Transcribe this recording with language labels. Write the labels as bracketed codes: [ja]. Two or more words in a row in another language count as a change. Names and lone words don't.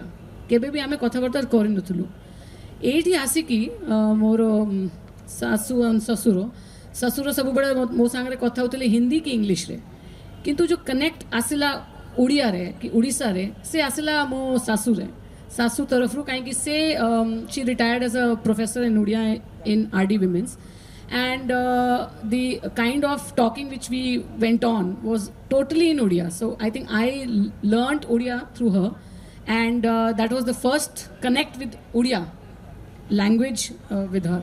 [or] କେବେ ବି ଆମେ କଥାବାର୍ତ୍ତା କରିନଥିଲୁ। ଏଇଠି ଆସିକି ମୋର ଶାଶୁ ଶ୍ୱଶୁର ସବୁବେଳେ ମୋ ସାଙ୍ଗରେ କଥା ହେଉଥିଲେ ହିନ୍ଦୀ କି ଇଂଲିଶରେ, କିନ୍ତୁ ଯେଉଁ କନେକ୍ଟ ଆସିଲା ଓଡ଼ିଆରେ କି ଓଡ଼ିଶାରେ, ସେ ଆସିଲା ମୋ ଶାଶୁ ତରଫରୁ। କାହିଁକି ସେ [en] she retired as a professor in Odia in RD Women's. And the kind of talking which we went on was totally in Odia. So I think I learned Odia through her, and that was the first connect with Odia language with her.